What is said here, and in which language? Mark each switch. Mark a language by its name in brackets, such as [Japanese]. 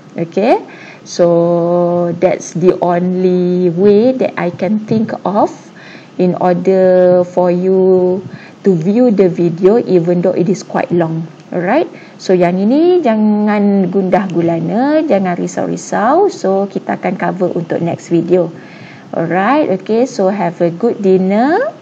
[English] Okay, so that's the only way that I can think of in order for you to view the video even though it is quite long. [Malay] Alright, so yang ini jangan gundah gulana, jangan risau-risau. So kita akan cover untuk [English] next video. Alright, okay, so have a good dinner.